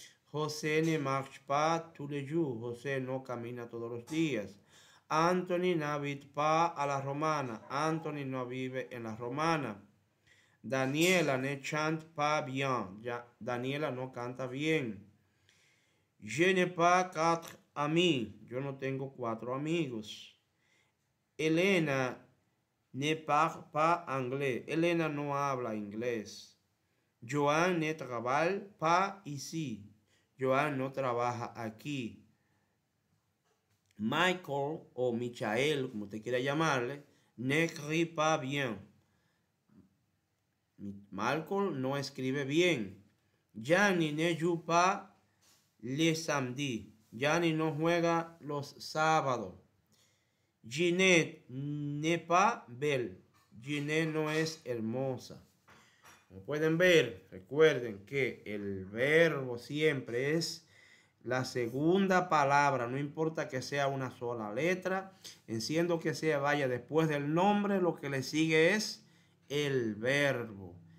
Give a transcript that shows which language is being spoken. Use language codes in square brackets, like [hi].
[fr] José ne marche pas tous les jours. [es] José no camina todos los días. [fr] Anthony n'habite pas a la romana. [es] Anthony no vive en la romana. [fr] Daniela ne chante pas bien. [es] Daniela no canta bien. [fr] Je n'ai pas 4 amis. [es] Yo no tengo 4 amigos. [fr] Elena ne parle pas anglais. [es] Elena no habla inglés. [fr] Joan ne travaille pas ici. [es] Joan no trabaja aquí. Michael o Michael, como usted quiera llamarle, [fr] n'écrit pas bien. [es] Malcolm no escribe bien. [fr] Gianni ne joue pas les samedis. [es] Gianni no juega los sábados. [fr] Ginette n'est pas belle. [es] Ginette no es hermosa. Como pueden ver, recuerden que el verbo siempre es la segunda palabra, no importa que sea una sola letra, siendo que sea vaya después del nombre, lo que le sigue es el verbo.